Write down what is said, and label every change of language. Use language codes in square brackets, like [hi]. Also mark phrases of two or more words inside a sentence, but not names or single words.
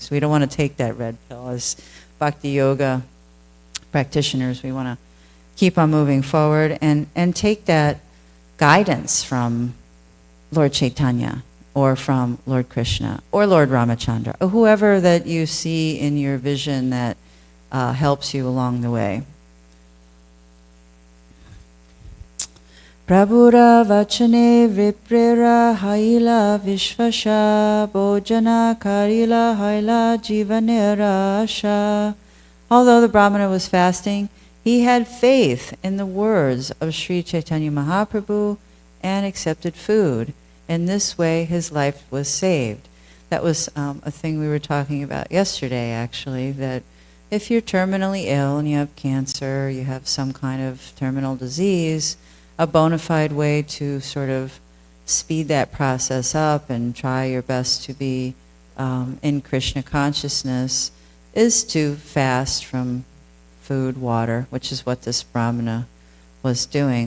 [en] So we don't want to take that red pill. As Bhakti Yoga practitioners, we want to keep on moving forward and take that guidance from Lord Chaitanya or from Lord Krishna or Lord Ramachandra or whoever that you see in your vision that helps you along the way. [bn] প্রভুর বচনে বিপ্রের হইল বিশ্বাস ভোজন করিল হইল জীবনের আশ. [en] Although the Brahmana was fasting, he had faith in the words of Sri Chaitanya Mahaprabhu and accepted food. In this way, his life was saved. That was a thing we were talking about yesterday, actually, that if you're terminally ill and you have cancer, you have some kind of terminal disease, a bona fide way to sort of speed that process up and try your best to be in Krishna consciousness is to fast from food, water, which is what this Brahmana was doing.